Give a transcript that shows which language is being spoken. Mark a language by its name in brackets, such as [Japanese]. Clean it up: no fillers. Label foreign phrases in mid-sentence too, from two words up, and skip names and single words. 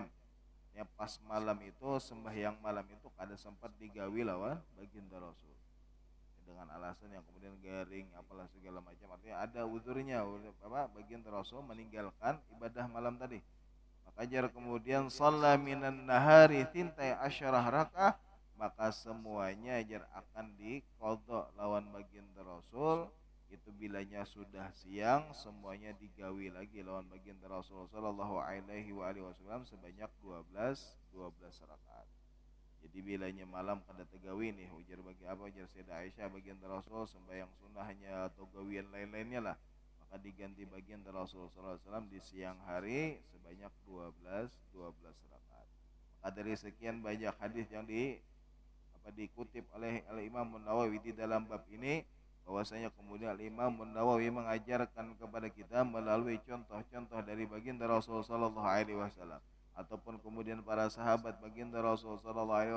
[Banjar] Ya pas malam itu sembahyang malam itu kada sempat digawi lawan baginda Rasul, dengan alasan yang kemudian garing apalah segala macam, artinya ada uzurnya baginda Rasul meninggalkan ibadah malam tadi. Maka kemudian [Arabic] صلى من النهار 12 ركعة, [Banjar] maka semuanya akan diqadha lawan baginda Rasul. Itu bilanya sudah siang, semuanya digawi lagi lawan baginda Rasul [Arabic] صلى الله عليه وسلم [Banjar] sebanyak 12 rakaat. Jadi bilanya malam kada tegawi nih, ujar Sayyidah Aisyah, baginda Rasul sembahyang sunnahnya atau gawian lain-lainnya lah, maka diganti baginda Rasul [Arabic] صلى الله عليه وسلم [Banjar] di siang hari sebanyak 12 rakaat. [Indonesian] Maka dari sekian banyak hadis yang dikutip oleh Imam Nawawi di dalam bab ini, bahwasanya kemudian Imam Nawawi mengajarkan kepada kita melalui contoh-contoh dari baginda Rasul [Arabic] صلى الله عليه وسلم [Indonesian] ataupun kemudian para sahabat baginda Rasul [Arabic] صلى الله عليه